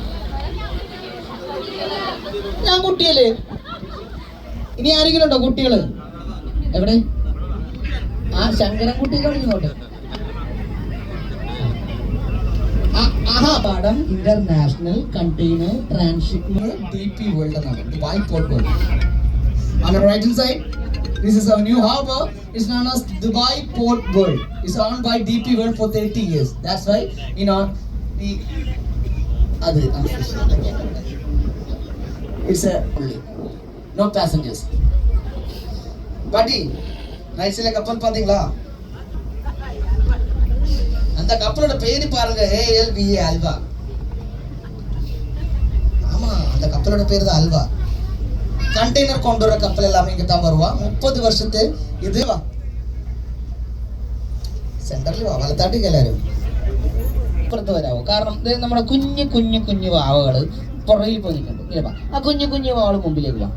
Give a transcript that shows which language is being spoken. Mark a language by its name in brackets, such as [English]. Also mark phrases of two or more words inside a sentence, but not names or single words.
[Malayalam] ഞാൻ കുട്ടിയല്ലേ? ഇനി ആരെങ്കിലും ഉണ്ടോ കുട്ടികള്? എവിടെ? ആ ശങ്കരൻ കുട്ടിയൊക്കെ വിളിക്കുന്നോട്ടെ. പാടം ഇന്റർനാഷണൽ കണ്ടെയ്നർ ട്രാൻസ്ഷിപ്മെന്റ് DP വേൾഡ് എന്നാണ്, ദുബായ് പോർട്ട് വേൾഡ്. [English] On the right hand side, this is our new harbor. It's known as Dubai Port World. It's owned by DP World for 30 years. That's why, you know, it's a only, no passengers. [Tamil] Buddy, [English] right side [Tamil] கப்பல் பாத்தீங்களா? அந்த கப்பலோட பேரு பாருங்க, ALVA, அல்வா. ஆமா, அந்த கப்பலோட பேரு தான் அல்வா. [Malayalam] കണ്ടെയ്നർ കൊണ്ടുവരുന്ന കപ്പൽ എല്ലാം ഇങ്ങ് താൻ വരുവാ. 30 വർഷത്തെ ഇത് വാ സെന്ററിൽ വാ, വലത്താട്ടിക്ക് എല്ലാവരും ഇപ്പുറത്ത് വരാവോ? കാരണം നമ്മുടെ കുഞ്ഞു കുഞ്ഞു കുഞ്ഞു വാവകള് പുറകിൽ പോയി നിൽക്കുന്നുണ്ട്. ഇല്ല വാ, ആ കുഞ്ഞു കുഞ്ഞു വാവകൾ മുമ്പിലേക്ക് വാ.